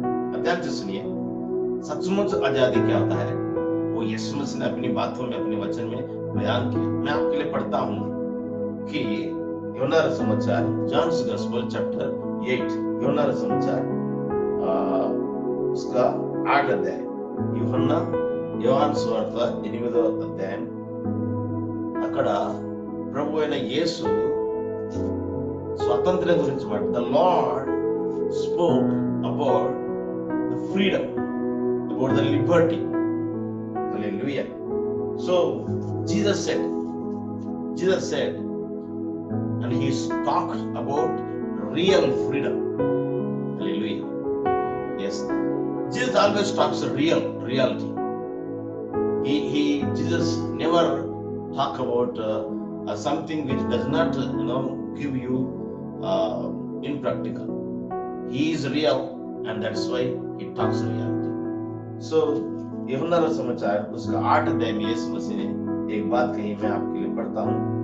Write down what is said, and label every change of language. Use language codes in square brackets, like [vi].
[hi] अब ध्यान से सुनिए, सचमुच आजादी क्या होता है वो यीशु मसीह ने अपनी बातों में, अपने वचन में बयान किया। मैं आपके लिए पढ़ता हूं कि यूहन्ना समाचार, जॉन्स गॉस्पेल चैप्टर 8, यूहन्ना समाचार उसका 8 अध्याय, [te] యోహాను సువార్త 8వ అధ్యాయం. అక్కడ ప్రభు అయిన యేసు స్వాతంత్ర్యం గురించి మాట. [en] The Lord spoke about the freedom, about the liberty. Hallelujah. So Jesus said, and he talked about real freedom. Hallelujah. Yes, Jesus always talks reality. Jesus never talk about something which does not give you impractical. He is real, and that's why he talks reality. [hi] So यूहन्ना समाचार उसका 8 अध्याय में यीशु मसीह ने एक बात कही, मैं आपके लिए पढ़ता हूँ.